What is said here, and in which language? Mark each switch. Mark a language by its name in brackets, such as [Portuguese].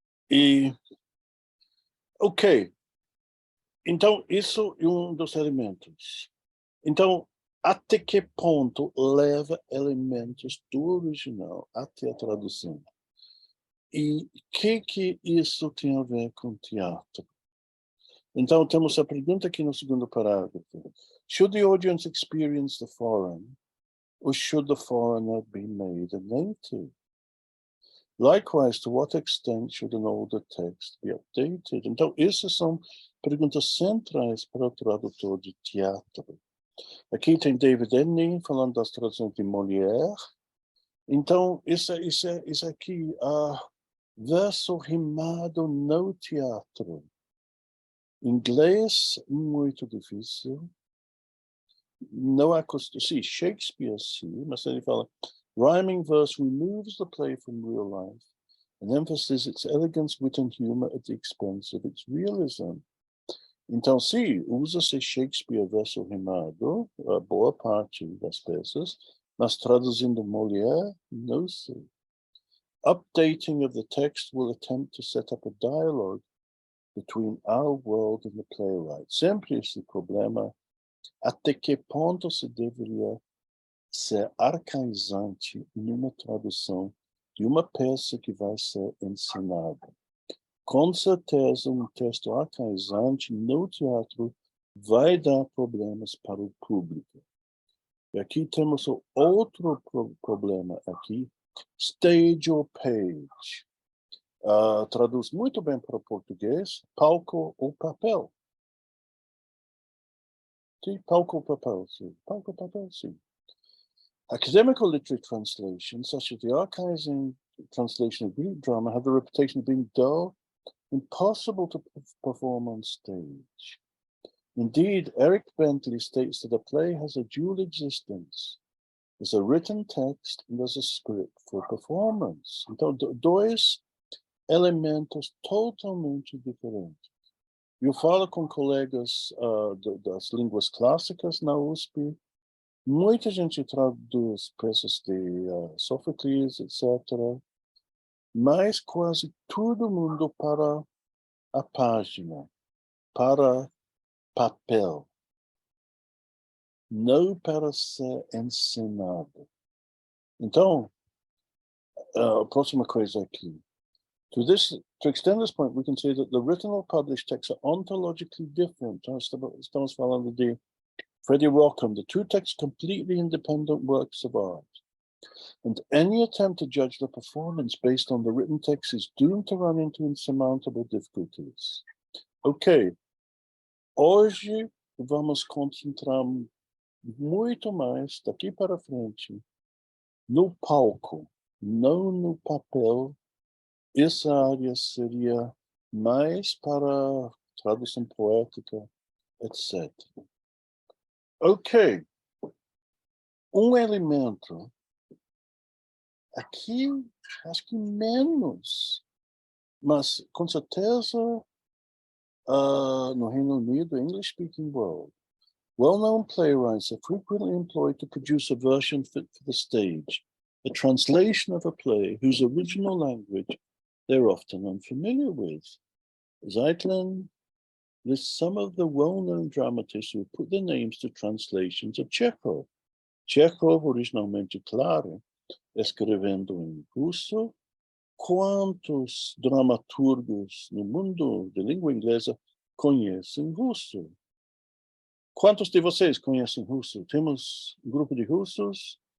[Portuguese] E, ok. Então, isso é um dos elementos. Então, até que ponto leva elementos do original até a tradução? E o que isso tem a ver com teatro? Então, temos a pergunta aqui no segundo parágrafo. [English] Should the audience experience the foreign, or should the foreigner be made a native? Likewise, to what extent should an older text be updated? [Portuguese] Então, essas são perguntas centrais para o tradutor de teatro. Aqui tem David Enning falando das traduções de Molière. Então, isso aqui, verso rimado no teatro. Inglês, muito difícil. Não há costume. Sim, Shakespeare, sim, mas ele fala: [English] rhyming verse removes the play from real life and emphasizes its elegance, wit and humor at the expense of its realism. [Portuguese] Então, sim, usa-se Shakespeare verso rimado, a boa parte das peças, mas traduzindo Molière, não sei. [English] Updating of the text will attempt to set up a dialogue between our world and the playwright. [Portuguese] Sempre esse problema, até que ponto se deveria ser arcaizante numa tradução de uma peça que vai ser ensinada. Com certeza, um texto arcaizante no teatro vai dar problemas para o público. E aqui temos outro problema aqui, [English] stage or page. [Portuguese] Traduz muito bem para o português, palco ou papel. Sim, palco ou papel, sim. Palco ou papel, sim. [English] Academic or literary translations, such as the archiving translation of Greek drama, have the reputation of being dull, impossible to perform on stage. Indeed, Eric Bentley states that a play has a dual existence. There's a written text and there's a script for performance. [Portuguese] Então, dois elementos totalmente diferentes. Eu falo com colegas das línguas clássicas na USP. Muita gente traduz peças de Sófocles, etc. Mas quase todo mundo para a página, para papel, não para ser ensinado. Então, a próxima coisa aqui. [English] To extend this point, we can say that the written or published texts are ontologically different. [Portuguese] Estamos falando de [English] Freddie Rockham, the two texts completely independent works of art. And any attempt to judge the performance based on the written text is doomed to run into insurmountable difficulties. [Portuguese] Ok, hoje vamos concentrar muito mais, daqui para frente, no palco, não no papel. Essa área seria mais para tradução poética, etc. Ok, elemento, aqui acho que menos, mas com certeza no Reino Unido, [English] English-speaking world, well-known playwrights are frequently employed to produce a version fit for the stage, a translation of a play whose original language they're often unfamiliar with. Zeitlin lists some of the well-known dramatists who put their names to translations of Chekhov. [Portuguese] Chekhov, originalmente, claro, escrevendo em russo. Quantos dramaturgos no mundo de língua inglesa conhecem russo? Quantos de vocês conhecem russo? Temos um grupo de russos.